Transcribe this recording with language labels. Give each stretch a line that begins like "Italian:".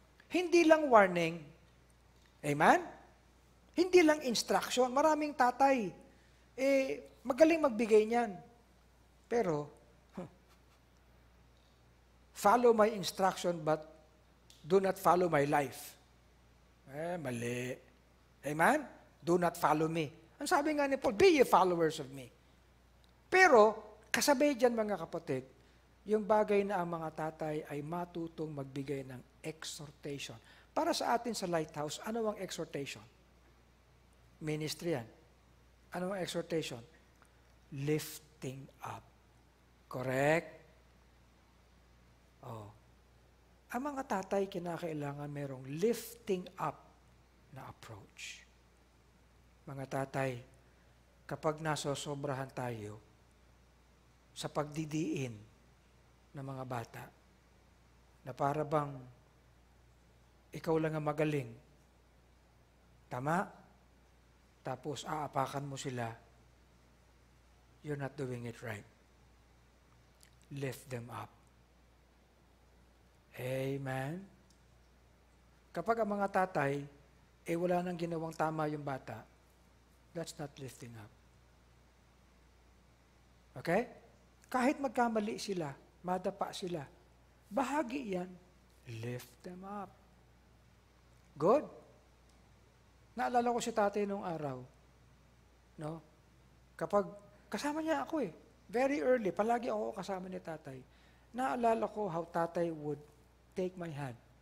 Filipino: Hindi lang warning. Amen? Hindi lang instruction. Maraming tatay, magaling magbigay niyan.
English: Pero, follow my instruction but do not follow my life. Mali. Amen? Do not follow me.
Filipino: Ang sabi nga ni Paul,
English: be ye followers of me.
Filipino: Pero, kasabay dyan mga kapatid, yung bagay na ang mga tatay ay matutong magbigay ng exhortation. Para sa atin sa Lighthouse, ano ang exhortation? Ministry yan. Ano ang exhortation?
English: Lifting up. Correct? Oh.
Filipino: Ang mga tatay kinakailangan merong lifting up na approach. Mga tatay, kapag nasosobrahan tayo sa pagdidiin ng mga bata, na para bang ikaw lang ang magaling, tama? Tapos aapakan mo sila,
English: you're not doing it right. Lift them up.
Filipino: Amen? Kapag ang mga tatay, wala nang ginawang tama yung bata,
English: that's not lifting up. Okay?
Filipino: Kahit magkamali sila, madapa sila, bahagi yan,
English: lift them up.
Filipino: Good? Naalala ko si tatay nung araw, no? Kapag, kasama niya ako
English: very early,
Filipino: palagi ako kasama ni tatay. Naalala ko
English: how tatay would take my hand.